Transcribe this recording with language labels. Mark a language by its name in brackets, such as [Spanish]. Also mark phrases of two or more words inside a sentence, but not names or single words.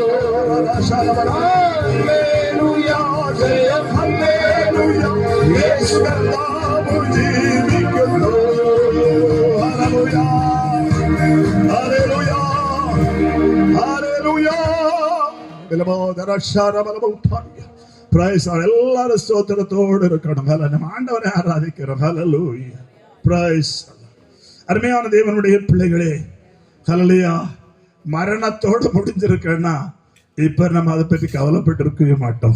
[Malayalam] ഹല്ലേലൂയ, ജയം ഹല്ലേലൂയ, യേശു കർത്താവ് ജീവിക്കുന്നു. ഹല്ലേലൂയ, ഹല്ലേലൂയ, ഹല്ലേലൂയ. [English] Praise God. [Tamil] எல்லாரும் ஸ்தோத்திரத்தோடு இருக்கணும். நம்ம ஆண்டவரை ஆராதிக்கிறோம். ஹல்லேலூயா, பிரைஸ். அருமையான தேவனுடைய பிள்ளைகளே, ஹல்லேலூயா. மரணத்தோடு முடிஞ்சிருக்கேன்னா இப்ப நம்ம அதை பற்றி கவலைப்பட்டு இருக்கவே மாட்டோம்.